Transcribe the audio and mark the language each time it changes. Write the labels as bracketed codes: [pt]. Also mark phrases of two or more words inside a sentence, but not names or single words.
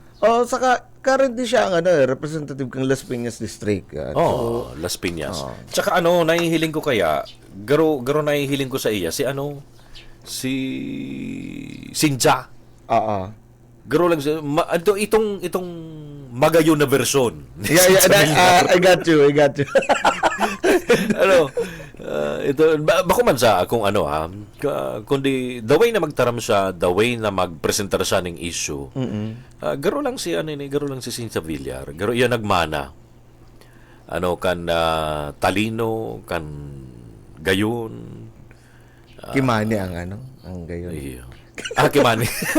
[bik] Saka currently siya ang representative ng Las Piñas District. Las Piñas. Tsaka nahihiling ko kaya, garo nahihiling ko sa iya, si Sinja. Garo lang siya. Itong magayo na version. [en] I got you. [bik] Bako man sa akong kundi [en] the way [bik] na magtaram siya, [en] the way [bik] na magpresentar siya ng issue. Garo lang si Cynthia Villar. Garo iya nagmana. Talino, kan gayon. Kimani ang gayon. Iyo. Kimani.